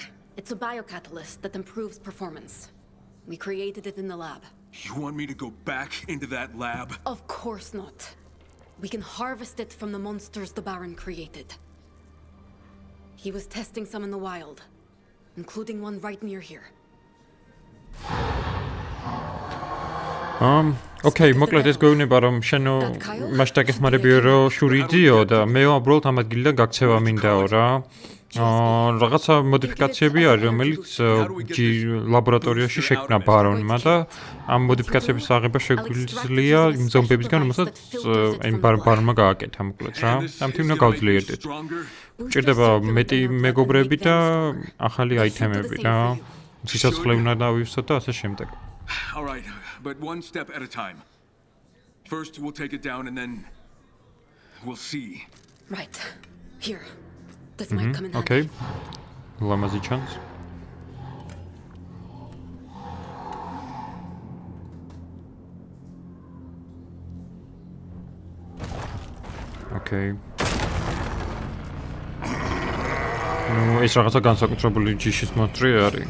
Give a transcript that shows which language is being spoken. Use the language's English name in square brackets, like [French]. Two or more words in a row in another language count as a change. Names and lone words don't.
[English] It's a biocatalyst that improves performance. We created it in the lab. You want me to go back into that lab? Of course not. We can harvest it from the monsters the Baron created. He was testing some in the wild, including one right near here. [Georgian] ოკეი, მოკლედ ეს გვეუბნება რომ შენო მაშ დაგეხმარებიო რომ შურიძიო და მე უბრალოდ ამ ადგილიდან გაქცევა მინდაო რა. რაღაცა მოდიფიკაციები არის, რომელიც ლაბორატორიაში შექმნა ბარონმა და ამ მოდიფიკაციების აღება შეგვიძლია იმ ზომბებისგან, რომელსაც იმ ბარონმა გააკეთა მოკლედ რა. ამ თემს უნდა გავძლიერდეთ. ჭირდება მეტი მეგობრები და ახალი აიტემები რა. სიცოცხლე უნდა დავივსოთ და ასე შემდეგ. [English] All right, but one step at a time. First, we'll take it down and then we'll see. Right. Here. This might come in handy. [Georgian] ოკეი. ლამაზი ჩანს. ოკეი. ნუ ეს რაღაცა განსაკუთრებული ჯიშის მონსტრი არის.